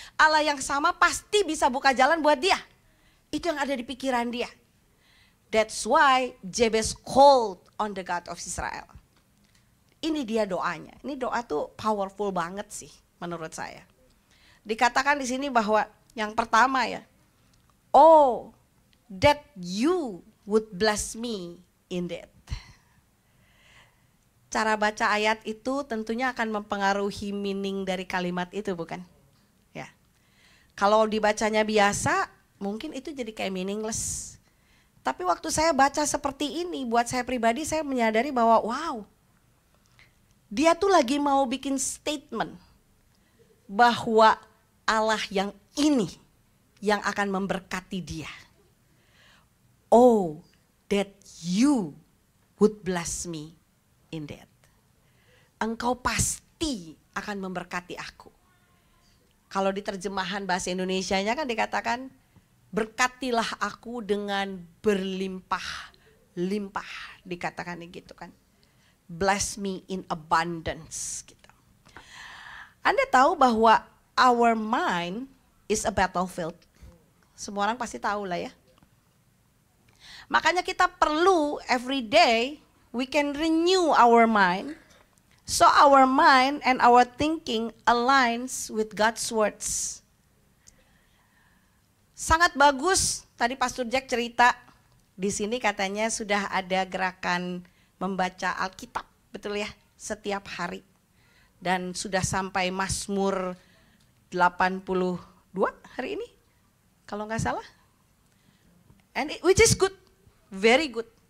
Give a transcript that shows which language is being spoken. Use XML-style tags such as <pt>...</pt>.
<id>Allah yang sama pasti bisa buka jalan buat dia. Itu yang ada di pikiran dia.</id> <en>That's why Jabez called on the God of Israel.</en> <id>Ini dia doanya. Ini doa tuh powerful banget sih menurut saya. Dikatakan di sini bahwa yang pertama ya,</id> <en>oh that you would bless me indeed.</en> <id>Cara baca ayat itu tentunya akan mempengaruhi meaning dari kalimat itu, bukan? Ya. Kalau dibacanya biasa, mungkin itu jadi kayak meaningless. Tapi waktu saya baca seperti ini, buat saya pribadi saya menyadari bahwa wow, dia tuh lagi mau bikin statement bahwa Allah yang ini yang akan memberkati dia.</id> <en>Oh, that you would bless me indeed.</en> <id>Engkau pasti akan memberkati aku. Kalau di terjemahan bahasa Indonesianya kan dikatakan, berkatilah aku dengan berlimpah-limpah. Dikatakan gitu kan.</id> <en>Bless me in abundance.</en> <id>Gitu. Anda tahu bahwa</id> <en>our mind is a battlefield.</en> <id>Semua orang pasti tahu lah ya. Makanya kita perlu</id> <en>every day we can renew our mind. So our mind and our thinking aligns with God's words.</en> <id>Sangat bagus, tadi Pastor Jack cerita, di sini katanya sudah ada gerakan membaca Alkitab, betul ya, setiap hari. Dan sudah sampai Mazmur 82 hari ini, kalau nggak salah.</id> <en>And which is good, very good.</en>